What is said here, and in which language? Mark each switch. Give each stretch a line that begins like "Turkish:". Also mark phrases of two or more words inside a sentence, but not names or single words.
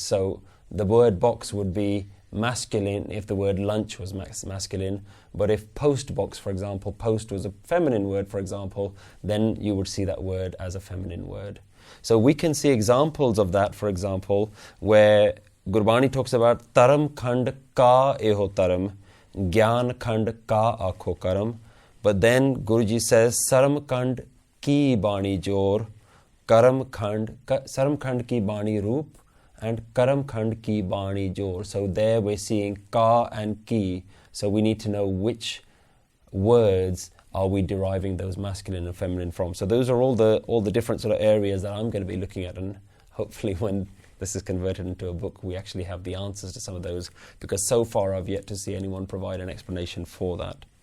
English: So the word box would be masculine if the word lunch was masculine, but if post box, for example, post was a feminine word, for example, then you would see that word as a feminine word. So we can see examples of that, for example, where Gurbani talks about
Punjabi: ਧਰਮ ਖੰਡ ਕਾ ਏਹੋ ਧਰਮ, ਗਿਆਨ ਖੰਡ ਕਾ ਏਹੋ ਕਰਮ,
English: but then Guruji says
Punjabi: ਸਰਮ ਖੰਡ ਕੀ ਬਾਣੀ ਜੋਰ, ਸਰਮ ਖੰਡ ਕੀ ਬਾਣੀ ਰੂਪ,
English: and
Punjabi: ਕਰਮ ਖੰਡ ਕੀ ਬਾਣੀ ਜੋਰ.
English: So there we're seeing Ka and Ki. So we need to know which words are we deriving those masculine and feminine from. So those are all the different sort of areas that I'm going to be looking at, and hopefully when this is converted into a book, we actually have the answers to some of those, because so far I've yet to see anyone provide an explanation for that.